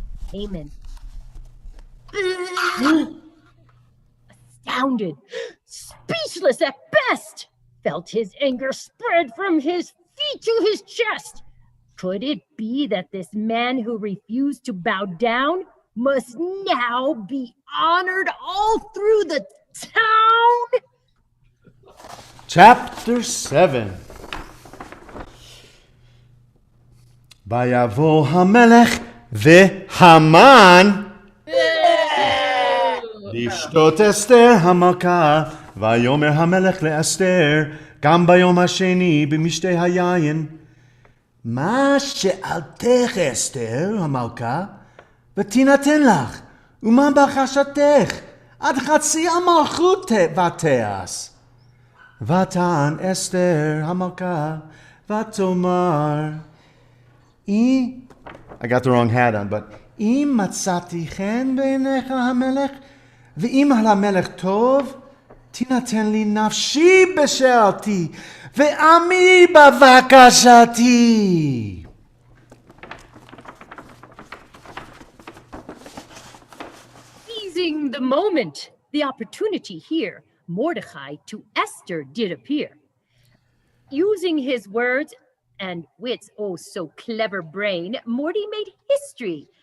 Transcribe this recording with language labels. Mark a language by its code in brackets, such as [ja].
[en] Haman, astounded, speechless at best, felt his anger spread from his feet to his chest. Could it be that this man who refused to bow down must now be honored all through the town? Chapter 7. [he] Vayavo hamelech vehaman לשתות אסתר המלכה, ויאמר המלך לאסתר, גם ביום השני במשתה היין, מה שאלתך אסתר המלכה, ותינתן לך, ומה בקשתך, עד חצי המלכות ותעש. ותען אסתר המלכה, ותאמר, [en] I got the wrong hat on, but [he] אם מצאתי חן בעיניך המלך, ואם המלך טוב, תינתן לי נפשי בשאלתי, ועמי בבקשתי. [en] Seizing the moment, the opportunity here, Mordecai to Esther did appear. Using his words and wit's oh so clever brain, Morty made history.